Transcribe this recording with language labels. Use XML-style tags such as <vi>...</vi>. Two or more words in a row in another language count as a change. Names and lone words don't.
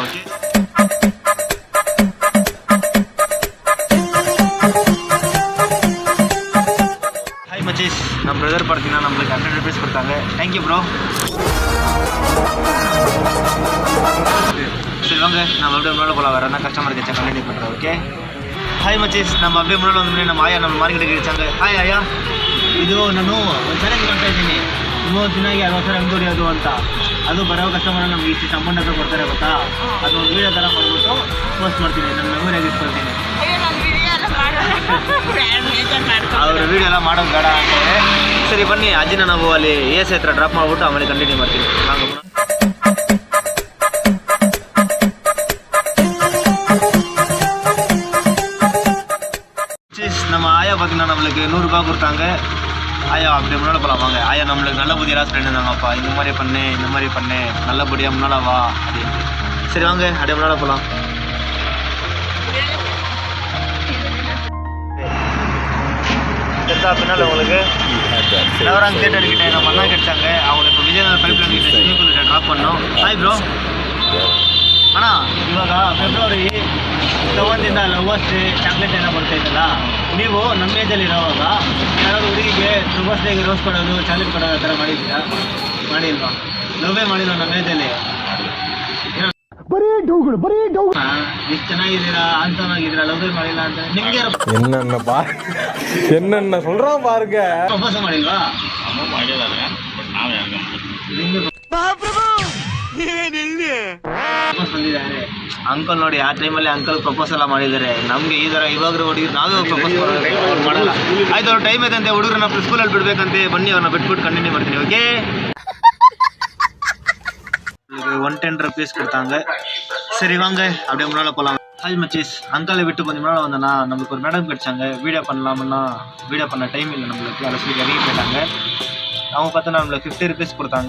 <ta>ஓகே மச்சீஸ், நம்ம பிரதர் பார்த்தீங்கன்னா நம்மளுக்கு 100 ரூபீஸ் கொடுத்தாங்க.</ta> <en>thank you bro.</en> <ta>சரி வாங்க, நம்ம அப்படியே முன்னாடி போகலாம். வேறு என்ன கஸ்டமர் கிட்ட கண்டினியூ பண்ணுறோம்.</ta> <kn>ஓகே ಹಾಯ್ ಮಚೀಸ್, ನಮ್ಮ அப்படியே ಮುನ್ನಾಡಿ ಬಂದ್ರೆ ನಮ್ಮ ಆಯಾ ನಮ್ಮ ಮಾರ್ಕೆಟ್ಗೆ ಇಳಿಸಂಗ. ಹಾಯ್ ಆಯಾ, ಇದು ನಾನು ಒಂದು ಚಾಲೆಂಜ್ ಮಾಡ್ತಾ ಇದ್ದೀನಿ. 30 ದಿನಾಗಿ 60,000 ಹೆಂಗೆ ದುಡಿಯೋದು ಅಂತ. ಅದು ಬರೋ ಕಸ್ಟಮರ್ ನಮ್ಗೆ ಇಷ್ಟು ಅಮೌಂಟ್ ಅಂತ ಕೊಡ್ತಾರೆ ಗೊತ್ತಾ? ಅದು ಒಂದು ವೀಡಿಯೋ ಥರ ಮಾಡಿಬಿಟ್ಟು ಪೋಸ್ಟ್ ಮಾಡ್ತೀನಿ, ನನ್ನ ಮೆಮೊರಿಯಾಗಿ ಇಟ್ಕೊಳ್ತೀನಿ. ಅವ್ರ ವೀಡಿಯೋ ಎಲ್ಲ ಮಾಡೋದು ಬೇಡ ಅಂತಾರೆ. ಸರಿ ಬನ್ನಿ, ಅಜ್ಜಿನ ನಾವು ಅಲ್ಲಿ ಎಸ್ ಹತ್ರ ಡ್ರಾಪ್ ಮಾಡಿಬಿಟ್ಟು ಆಮೇಲೆ ಕಂಟಿನ್ಯೂ ಮಾಡ್ತೀನಿ.</kn> <ta>நம்ம ஆயா பார்த்தீங்கன்னா நம்மளுக்கு 100 ரூபாய் கொடுத்தாங்க. ஆயா அப்படியே முன்னாடி போகலாம் வாங்க. ஆயா நம்மளுக்கு நல்லபடியாக ஃப்ரெண்ட் இருந்தாங்கப்பா. இந்த மாதிரி பண்ணு நல்லபடியாக முன்னாடி வா அப்படின்ட்டு. சரி வாங்க அப்படியே முன்னாடி போகலாம். பின்னால் உங்களுக்கு நவராங் தேட்டர் கிட்ட நம்ம அண்ணா கிடைச்சாங்க. அவங்களுக்கு இப்போ விஜயநகர்</ta> <en>pipe line</en> <ta>கிட்ட</ta> <en>swimming pool</en> <ta>கிட்ட ட்ராப் பண்ணோம்.</ta> <en>hi bro.</en> <kn>ಅಣ್ಣ ಇವಾಗ ಫೆಬ್ರವರಿ ತಗೊಂಡಿಂದ</kn> <en>lovers chocolate</en> <kn>ಏನೋ ಬರ್ತಾಯಿದ್ದಲ್ಲ, ನೀವು ನಮ್ಮ ಏಜಲ್ಲಿ ಇರೋವಾಗ ಯಾರಾದ್ರು ಹುಡುಗಿಗೆ</kn> <en>lovers dayge</en> <kn>ರೋಸ್ ಕೊಡೋದು, ಚಾಕ್ಲೇಟ್ ಕೊಡೋದು ಆ ಥರ ಮಾಡಿದ್ದೀರಾ? ಮಾಡಿಲ್ವಾ? ಲವ್ವೇ ಮಾಡಿಲ್ವ ನಮ್ಮ ಏಜಲ್ಲಿ? ಎಷ್ಟು ಚೆನ್ನಾಗಿದ್ದೀರಾ ಅಂತನಾಗಿದ್ದೀರಾ ಲವ್ ಮಾಡಿಲ್ಲ ಅಂತ ನಿಮ್ಗೆ</kn> <ta>என்னென்ன சொல்றான் பாருங்க.</ta> <kn>ಪ್ರಪೋಸ ಮಾಡಿಲ್ವಾ? ಅಮ್ಮ ಮಾಡಿದಾರೆ ಬಟ್ ನಾವ್ ಯಾರಿಗೂ ಪ್ರಪೋಸ್ ಬಂದಿದ್ದಾರೆ. ಅಂಕಲ್ ನೋಡಿ ಆ ಟೈಮಲ್ಲಿ ಅಂಕಲ್ ಪ್ರಪೋಸ್ ಎಲ್ಲ ಮಾಡಿದ್ದಾರೆ. ನಮಗೆ ಈ ಥರ ಇವಾಗ ಹುಡುಗರು ನಾವೇ ಪ್ರಪೋಸ್ ಮಾಡಲ್ಲ. ಆಯ್ತು ಅವ್ರ ಟೈಮ್ ಐತಂತೆ, ಹುಡುಗರನ್ನ ಸ್ಕೂಲಲ್ಲಿ ಬಿಡ್ಬೇಕಂತೆ. ಬನ್ನಿ ಅವ್ರನ್ನ ಬಿಟ್ಬಿಟ್ಟು ಕಂಟಿನ್ಯೂ ಮಾಡ್ತೀನಿ.</kn> <ta>ஓகே 110 rupees கொடுத்தாங்க. சரி வாங்க அப்படியே முன்னால் போகலாம். ஹாய் மச்சீஸ், அங்காலை விட்டு கொஞ்சம் முன்னால் வந்தேன்னா நம்மளுக்கு ஒரு மேடம் கிடைச்சாங்க. வீடியோ பண்ணலாம்னா வீடியோ பண்ண டைம் இல்லை நம்மளுக்கு. அதை சொல்லி இறங்கி போயிட்டாங்க. அவங்க பார்த்தோன்னா நம்மளுக்கு 50 rupees கொடுத்தாங்க.</ta>